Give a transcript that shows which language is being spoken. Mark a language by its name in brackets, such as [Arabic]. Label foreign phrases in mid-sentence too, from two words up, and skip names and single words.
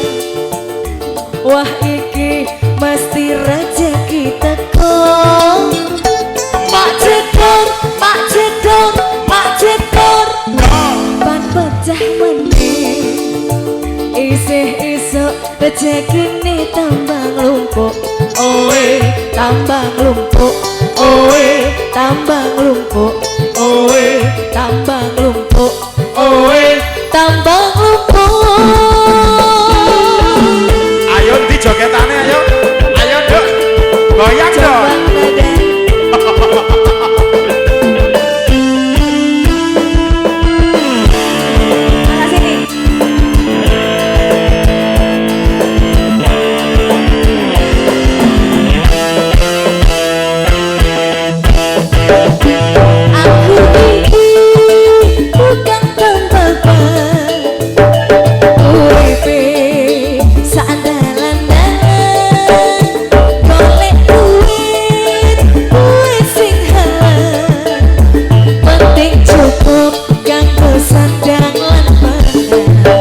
[Javanese] Wah iki mesti rezeki teko. Mak cedor, mak cedor, mak cedor. Ban pecah meneh. Isih isuk rezekine tambang lumpuk. Oe tambang lumpuk. Oe tambang lumpuk. Oe tambang lumpuk. Oe tambang lumpuk. Ayo di joketane ayo. [Indonesian] Ayo dok. Goyang dong. Coba nada. Makasih nih. [Javanese] Aku iki bukan tambal ban, uripe sak dalan-dalan, golek duit sing halal, penting cukup kanggo sandang lan pangan.